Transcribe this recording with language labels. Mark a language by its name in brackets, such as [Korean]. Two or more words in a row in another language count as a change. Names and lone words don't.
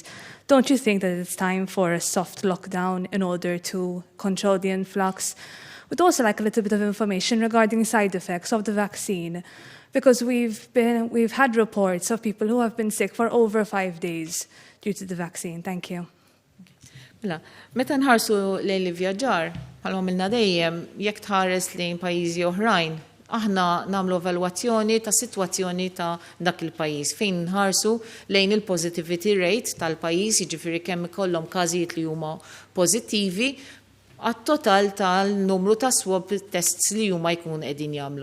[English] Don't you think that it's time for a soft lockdown in order to control the influx? We'd also like a little bit of information regarding side effects of the vaccine, because we've had reports of people who have been sick for over 5 days due to the vaccine. Thank you. [Maltese] Mela, meta nħarsu lejn l-vjaġġar, bħalma milna dejjem, jekk tħares lejn pajjiżi oħrajn, aħna nagħmlu evalwazzjoni ta' sitwazzjoni ta' dak il-pajjiż fejn nħarsu lejn il- [English] positivity rate [Maltese] tal-pajjiż, jiġifieri kemm ikollhom każijiet li huma pożittivi għat-total tal-numru ta' [English] swab tests [Maltese] li huma jkun qegħdin jagħmlu.